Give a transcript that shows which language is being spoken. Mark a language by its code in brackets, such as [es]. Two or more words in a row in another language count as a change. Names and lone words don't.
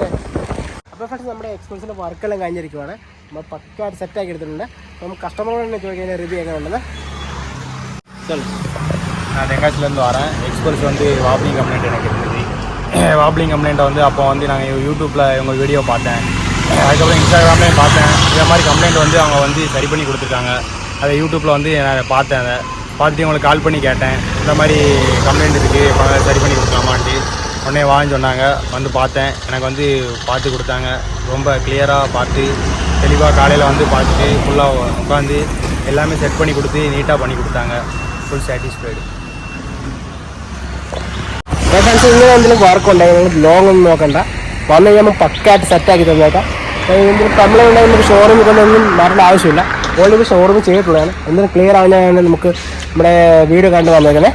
[ml] അപ്പോൾ ഫസ്റ്റ് നമ്മുടെ എക്സ്പെൻസിൻ്റെ വർക്കെല്ലാം കഴിഞ്ഞിരിക്കുവാണ്. നമ്മൾ പക്കായിട്ട് സെറ്റാക്കി എടുത്തിട്ടുണ്ട്. അപ്പം കസ്റ്റമറോട് തന്നെ ചോദിക്കാൻ റിവ്യൂ എങ്ങനെ ഉണ്ടെന്ന്. [ta] நான் தெங்காசிலேருந்து வரேன். எக்ஸ்பல்ஸ் [en] wobbling complaint [ta] எனக்கு இருந்துச்சு. [en] wobbling complaint [ta] அப்போ நாங்கள் யூடியூப்பில் உங்கள் வீடியோ பார்த்தேன். அதுக்கப்புறம் இன்ஸ்டாகிராம்லேயும் பார்த்தேன். இதே மாதிரி கம்ப்ளைண்ட் அவங்க சரி பண்ணி கொடுத்துருக்காங்க. அதை யூடியூப்பில் நான் பார்த்தேன். அதை பார்த்துட்டு உங்களுக்கு கால் பண்ணி கேட்டேன், இந்த மாதிரி கம்ப்ளைண்ட் இருக்குது, சரி பண்ணி கொடுக்கலாமான்ட்டு. உடனே வாங்கன்னு சொன்னாங்க. பார்த்தேன். எனக்கு பார்த்து கொடுத்தாங்க. ரொம்ப கிளியராக பார்த்து தெளிவாக காலையில் பார்த்துட்டு ஃபுல்லாக உட்காந்து எல்லாமே செட் பண்ணி கொடுத்து நீட்டாக பண்ணி കൊടുத்தாங்க. [en] full satisfied. [ml] ഇങ്ങനെ എന്തെങ്കിലും വർക്കുണ്ടെങ്കിൽ നിങ്ങൾ ലോങ് ഒന്നും നോക്കണ്ട, വന്നു കഴിയുമ്പോൾ പക്കായിട്ട് സെറ്റാക്കി തന്നേക്കാം. എന്തെങ്കിലും കംപ്ലൈൻറ്റ് ഉണ്ടെങ്കിൽ നമുക്ക് ഷോറൂമിൽ കൊണ്ടൊന്നും മാറേണ്ട ആവശ്യമില്ല. ഓൾറെഡി ഷോറൂമിൽ ചെയ്തിട്ടുള്ളതാണ്. എന്തെങ്കിലും ക്ലിയർ ആവുന്നതാണ് നമുക്ക് നമ്മുടെ വീഡിയോ കണ്ട് വന്നേക്കണേ.